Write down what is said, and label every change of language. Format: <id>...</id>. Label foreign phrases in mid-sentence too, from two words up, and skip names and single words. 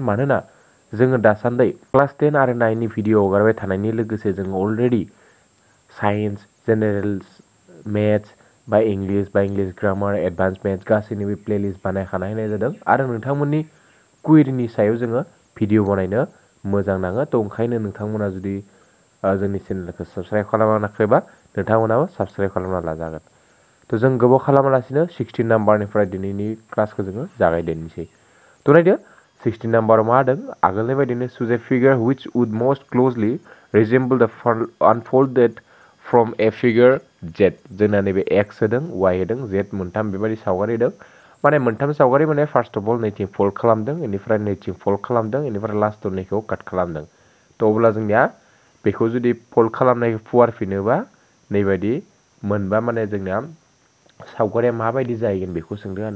<brx>मानोना जोङो दासान्दि क्लास 10 आरो 9 नि भिडिअ हगारबाय थानायनि लोगोसे जों अलरेडि</brx> <en>science general maths</en> <brx>बा</brx> <en>English grammar advance maths</en> <brx>गासैनिबो प्लेलिस्ट बानायखानाय होनाय जादों आरो नोंथांमोननि कुइरिनि सायाव जोङो भिडिअ बनायनो मोजां नाङो। तो ओंखायनो नोंथांमोना जुदि जोंनि चेनेलखौ साबस्क्राइब खालामाखैबा नोंथांमोनाबो साबस्क्राइब खालामना लाजागोन। तो जों गोबाव खालामालासिनो 16 नाम्बारनिफ्राय दिनैनि क्लासखौ जोङो जागायदेरनोसै। तो नायदो 16 नाम्बाराव मा होदों आगोलनि बायदिनो</brx> <en>choose a figure which would most closely resemble the unfolded from a figure Z.</en> <brx>जोंना नैबे एक्स होदों वाइ होदों जेड मोनथाम बेबायदि सावगारि होदों। माने मोनथाम सावगारि माने</brx> <en>first of all</en> <brx>नैथिं फोल्ड खालामदों बेनिफ्राय नैथिं फोल्ड खालामदों बेनिफ्राय लास्टआव नैखौ काट खालामदों। तो अब्ला जोंनिया बेखौ जुदि फोल्ड खालामनायखौ फुवारफिनोबा नैबायदि मोनबा माने जोंनिया सावगारिया माबायदि जाहैगोन बेखौ सोंदों आरोना।</brx>